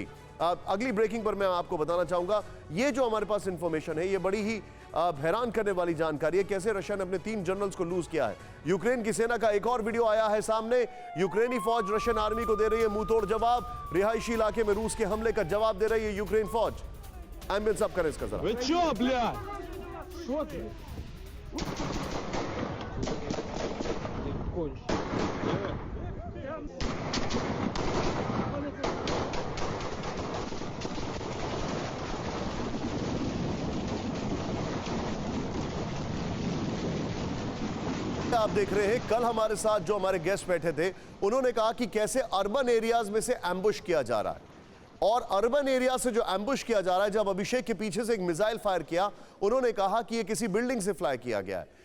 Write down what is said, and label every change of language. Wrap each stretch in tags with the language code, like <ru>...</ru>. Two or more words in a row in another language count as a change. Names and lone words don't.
<hi>अगली ब्रेकिंग पर मैं आपको बताना चाहूंगा, ये जो हमारे पास इंफॉर्मेशन है ये बड़ी ही हैरान करने वाली जानकारी है, कैसे रशिया ने अपने 3 जनरल्स को लूज किया है। यूक्रेन की सेना का एक और वीडियो आया है सामने। यूक्रेनी फौज रशियन आर्मी को दे रही है मुंहतोड़ जवाब। रिहायशी इलाके में रूस के हमले का जवाब दे रही है यूक्रेन फौज। एम्बुलेंस आप करें इसका जरा।</hi> <ru>Вы чё, блядь? Что ты? Ты кончишь.</ru> <hi>आप देख रहे हैं, कल हमारे साथ जो हमारे गेस्ट बैठे थे उन्होंने कहा कि कैसे अर्बन एरियाज में से एम्बुश किया जा रहा है, और अर्बन एरिया से जो एम्बुश किया जा रहा है, जब अभिषेक के पीछे से एक मिसाइल फायर किया, उन्होंने कहा कि ये किसी बिल्डिंग से फ्लाई किया गया है।</hi>